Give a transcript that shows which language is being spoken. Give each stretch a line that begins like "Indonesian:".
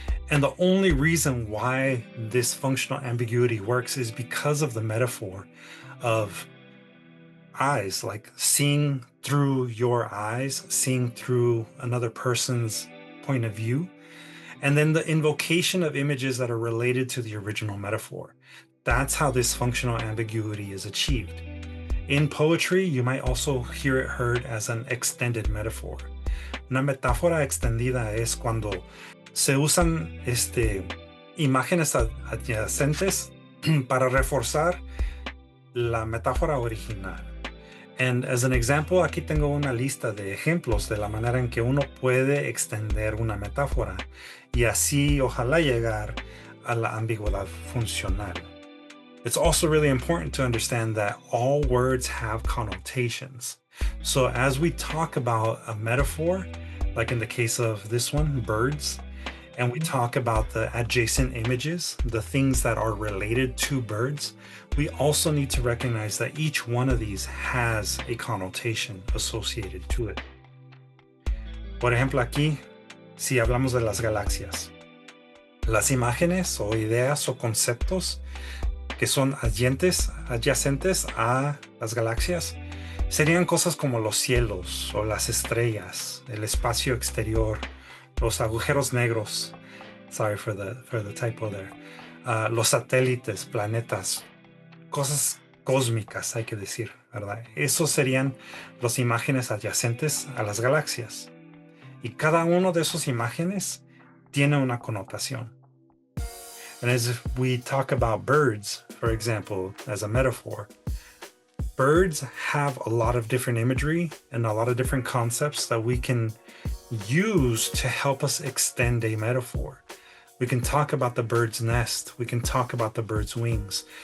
English: And the only reason why this functional ambiguity works is because of the metaphor of eyes, like seeing through your eyes, seeing through another person's point of view, and then the invocation of images that are related to the original metaphor. That's how this functional ambiguity is achieved. In poetry, you might also hear it heard as an extended metaphor.
Spanish: Una metáfora extendida es cuando se usan imágenes adyacentes para reforzar la metáfora original.
English: And as an example,
Spanish: aquí tengo una lista de ejemplos de la manera en que uno puede extender una metáfora y así ojalá llegar a la ambigüedad funcional.
English: It's also really important to understand that all words have connotations. So as we talk about a metaphor, like in the case of this one, birds, and we talk about the adjacent images, the things that are related to birds, we also need to recognize that each one of these has a connotation associated to it.
Spanish: Por ejemplo, aquí si hablamos de las galaxias. Las imágenes o ideas o conceptos que son adyacentes a las galaxias serían cosas como los cielos o las estrellas, el espacio exterior, los agujeros negros.
English: Sorry for the typo there.
Spanish: Los satélites, planetas, cosas cósmicas, hay que decir, ¿verdad? Esos serían las imágenes adyacentes a las galaxias. Y cada uno de esos imágenes tiene una connotación.
English: And as we talk about birds, for example, as a metaphor, birds have a lot of different imagery and a lot of different concepts that we can use to help us extend a metaphor. We can talk about the bird's nest. We can talk about the bird's wings.